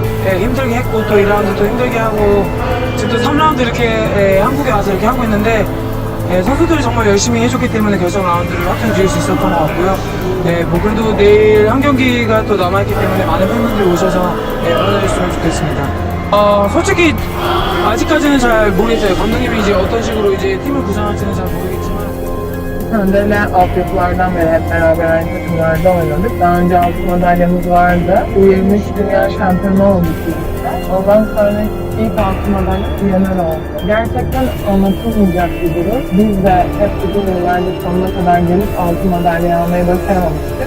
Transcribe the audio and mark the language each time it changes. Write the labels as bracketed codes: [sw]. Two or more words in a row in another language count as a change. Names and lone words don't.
[ko] 힘들게 했고 또 2라운드도 힘들게 하고 지금 또 3라운드 이렇게 한국에 와서 이렇게 하고 있는데 선수들이 정말 열심히 해줬기 때문에 결승 라운드를 확정 지을 수 있었던 것 같고요. 뭐 그래도 내일 한 경기가 또 남아있기 때문에 많은 팬분들이 오셔서 응원해주시면 좋겠습니다. 솔직히 아직까지는 잘 모르겠어요. 감독님이 이제 어떤 식으로 이제 팀을 구성할지는 잘 모르겠지만 [tr] Önderler altyapılardan beri hep beraber aynı takımlarda oynadık. Daha önce altın madalyamız vardı. U23 Dünya Şampiyonu olduk birlikte. Ondan sonra ilk altın madalya Yener oldu. Gerçekten anlatılmayacak bir durum. Biz de hep uzun yıllardır sonuna kadar gelip altın madalya almayı başaramamıştık.